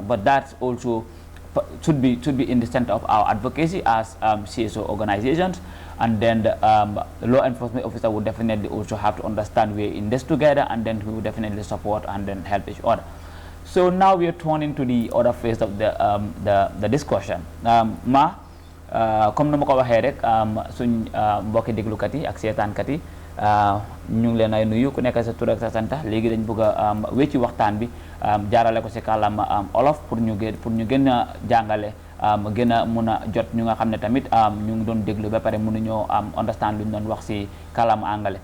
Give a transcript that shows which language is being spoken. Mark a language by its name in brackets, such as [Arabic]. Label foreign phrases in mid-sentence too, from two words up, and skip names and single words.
[English] But that's also should be in the center of our advocacy as CSO organizations, and then the law enforcement officer would definitely also have to understand we're in this together, and then we will definitely support and then help each other. So now we are turning to the other phase of the discussion. [Wolof] Comme na ma ko waxee rek suñ mbokki déglukat yi ak seetaankat yi ñu ngi leen ay nuyu ku nekk sa tur ak sa sant. Léegi dañ bëgg a wécci waxtaan bi jaarale ko ci kàllaama olof pour ñu gën a jàngale gën a mun a jot ñu nga xam ne tamit ñu ngi doon déglu ba pare mënuñoo understand lu ñu doon wax ci kàllaama angale.